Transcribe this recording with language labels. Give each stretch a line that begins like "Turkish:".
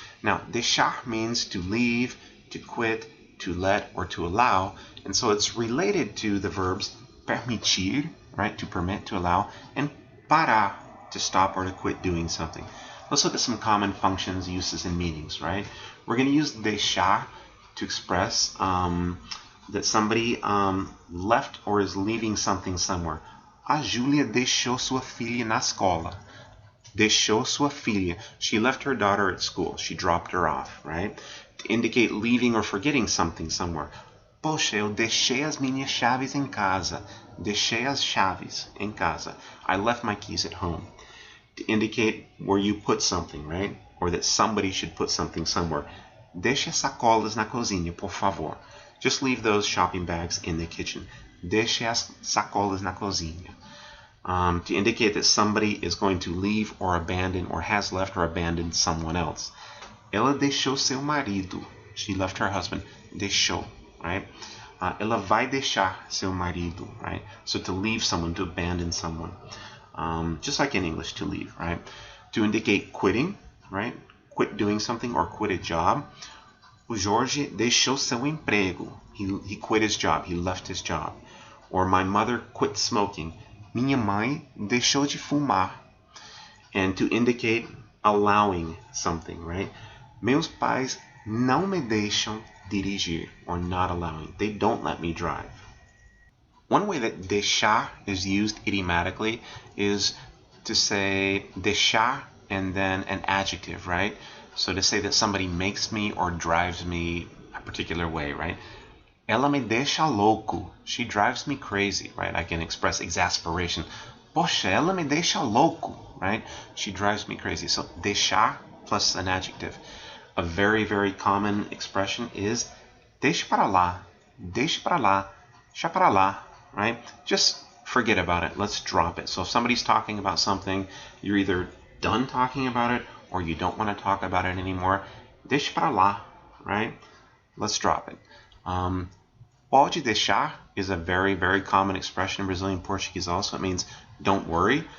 English: Now, deixar means to leave, to quit, to let, or to allow, and so it's related to the verbs permitir, right, to permit, to allow, and parar, to stop or to quit doing something. Let's look at some common functions, uses, and meanings, right? We're going to use deixar to express that somebody left or is leaving something somewhere.
Portuguese: A Júlia deixou sua filha na escola. Deixou sua filha.
English: She left her daughter at school. She dropped her off, right? To indicate leaving or forgetting something somewhere.
Portuguese: Poxa, eu deixei as minhas chaves em casa. Deixei as chaves em casa.
English: I left my keys at home. To indicate where you put something, right? Or that somebody should put something somewhere.
Portuguese: Deixe as sacolas na cozinha, por favor.
English: Just leave those shopping bags in the kitchen.
Portuguese: Deixe as sacolas na cozinha.
English: To indicate that somebody is going to leave or abandon or has left or abandoned someone else.
Portuguese: Ela deixou seu marido.
English: She left her husband.
Portuguese: Deixou,
English: right?
Portuguese: Ela vai deixar seu marido,
English: right? So to leave someone, to abandon someone. Just like in English, to leave, right? To indicate quitting, right? Quit doing something or quit a job.
Portuguese: O Jorge deixou seu emprego.
English: He quit his job. He left his job. Or my mother quit smoking.
Portuguese: Minha mãe deixou de fumar.
English: And to indicate allowing something, right?
Portuguese: Meus pais não me deixam dirigir,
English: or not allowing. They don't let me drive. One way that deixar is used idiomatically is to say deixar and then an adjective, right? So to say that somebody makes me or drives me a particular way, right?
Portuguese: Ela me deixa louco.
English: She drives me crazy, right? I can express exasperation.
Portuguese: Poxa, ela me deixa louco,
English: right? She drives me crazy. So deixar plus an adjective. A very, very common expression is
Portuguese: deixe para lá, deixe para lá,
English: deixa para lá, right? Just forget about it. Let's drop it. So if somebody's talking about something, you're either done talking about it or you don't want to talk about it anymore.
Portuguese: Deixe para lá,
English: right? Let's drop it.
Portuguese: Pode deixar
English: is a very, very common expression in Brazilian Portuguese also. It means don't worry.